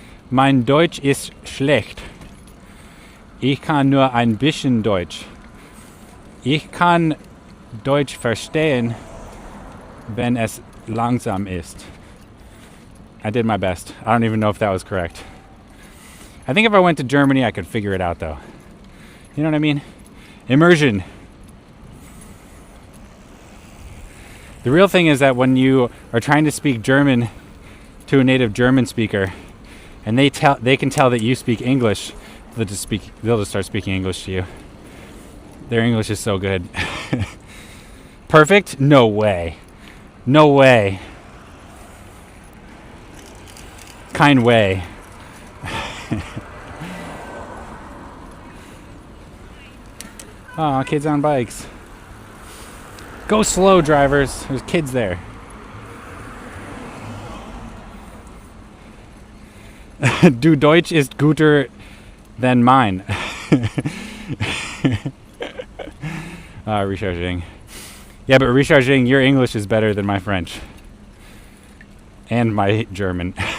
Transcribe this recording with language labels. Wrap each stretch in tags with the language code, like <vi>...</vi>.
<de>Mein Deutsch ist schlecht. Ich kann nur ein bisschen Deutsch. Ich kann Deutsch verstehen, wenn es langsam ist.</de> <en>I did my best. I don't even know if that was correct. I think if I went to Germany, I could figure it out though. You know what I mean? Immersion. The real thing is that when you are trying to speak German to a native German speaker, and they can tell that you speak English, they'll just start speaking English to you. Their English is so good. Perfect? No way. No way. Kind way. Aw, kids on bikes. Go slow, drivers. There's kids there.</en> <de>Du Deutsch ist guter</de> <en>than mine. Recharging. Yeah, but recharging, your English is better than my French. And my German.</en>